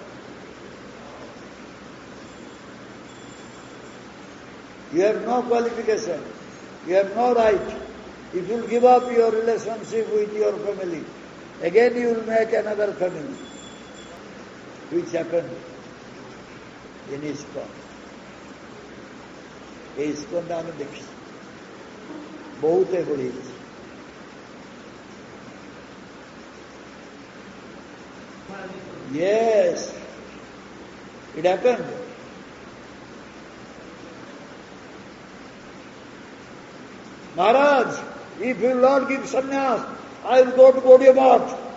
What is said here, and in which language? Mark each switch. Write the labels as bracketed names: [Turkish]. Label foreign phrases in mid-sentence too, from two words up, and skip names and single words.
[English] You have no qualification, you have no right. If you give up your relationship with your family, again you will make another family, which happened in ISKCON. [Odia] ISKCON ଆମେ ଦେଖିଛୁ ବହୁତ ଏଭଳି ହେଇଛି. [English] Yes, it happened. Maharaj, if you will not give sannyas, I will go to Gaudiya Math.